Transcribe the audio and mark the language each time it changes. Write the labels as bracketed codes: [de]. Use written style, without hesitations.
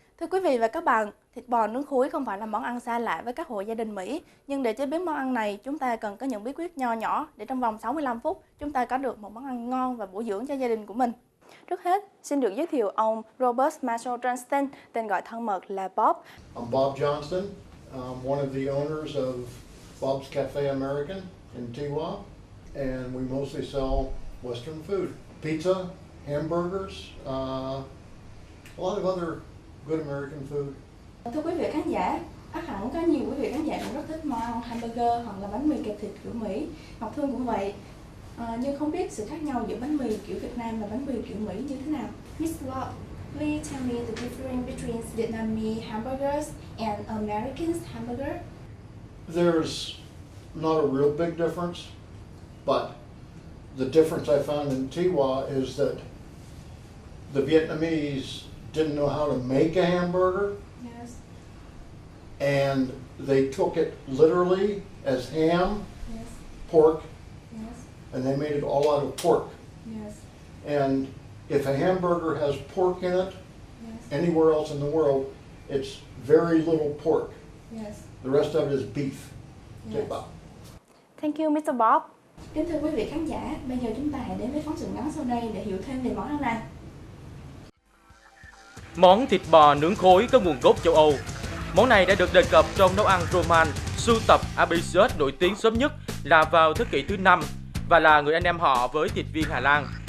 [vi] Thưa quý vị và các bạn, thịt bò nướng khối không phải là món ăn xa lạ với các hộ gia đình Mỹ, nhưng để chế biến món ăn này, chúng ta cần có những bí quyết nho nhỏ để trong vòng 65 phút chúng ta có được một món ăn ngon và bổ dưỡng cho gia đình của mình. Trước hết, xin được giới thiệu ông Robert Marshall Johnston, tên gọi thân mật là Bob. [en] I'm Bob Johnston. I'm one of the owners of Bob's Cafe American in Tiwa, and we mostly sell Western food. Pizza, hamburgers, a lot of other good American food. [vi] Thưa quý vị khán giả, ắt hẳn có nhiều quý vị khán giả cũng rất thích món ăn hamburger hoặc là bánh mì kẹp thịt kiểu Mỹ. Ngọc Thương cũng vậy. Nhưng không biết sự khác nhau giữa bánh mì kiểu Việt Nam và bánh mì kiểu Mỹ như thế nào? [en] Miss Bob, please tell me the difference between Vietnamese hamburgers and American hamburger. There's not a real big difference, but the difference I found in Tiwa is that the Vietnamese didn't know how to make a hamburger. Yes. And they took it literally as ham, Yes. pork, Yes. and they made it all out of pork. Yes. And if a hamburger has pork in it, Yes. anywhere else in the world, it's very little pork. Yes. The rest of it is beef. Yes. Take out. Thank you, Mr. Bob. [vi] Kính thưa quý vị khán giả, bây giờ chúng ta hãy đến với phóng sự ngắn sau đây để hiểu thêm về món ăn này. Món thịt bò nướng khối có nguồn gốc châu Âu. Món này đã được đề cập trong nấu ăn Roman, sưu tập Abisius nổi tiếng sớm nhất là vào thế kỷ thứ 5 và là người anh em họ với thịt viên Hà Lan.